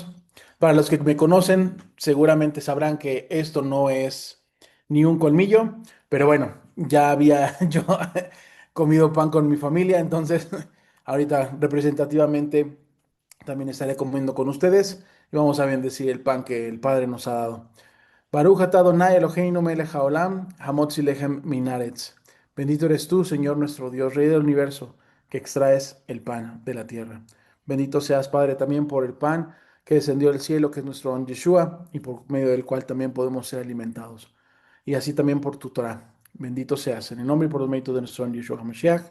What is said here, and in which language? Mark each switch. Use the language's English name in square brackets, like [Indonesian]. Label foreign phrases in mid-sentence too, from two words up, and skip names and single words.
[Spanish] Para los que me conocen, seguramente sabrán que esto no es ni un colmillo, pero bueno, ya había yo comido pan con mi familia, entonces ahorita representativamente también estaré comiendo con ustedes y vamos a bendecir el pan que el Padre nos ha dado. [Hebrew] ברוך אתה אדוני אלוהינו מלך העולם, המוציא לחם מן הארץ. [Spanish] Bendito eres tú, Señor nuestro Dios, Rey del universo, que extraes el pan de la tierra. Bendito seas, Padre, también por el pan que descendió del cielo, que es nuestro don Yeshua, y por medio del cual también podemos ser alimentados. Y así también por tu Torah. Bendito seas, en el nombre y por los méritos de nuestro don Yeshua HaMashiach.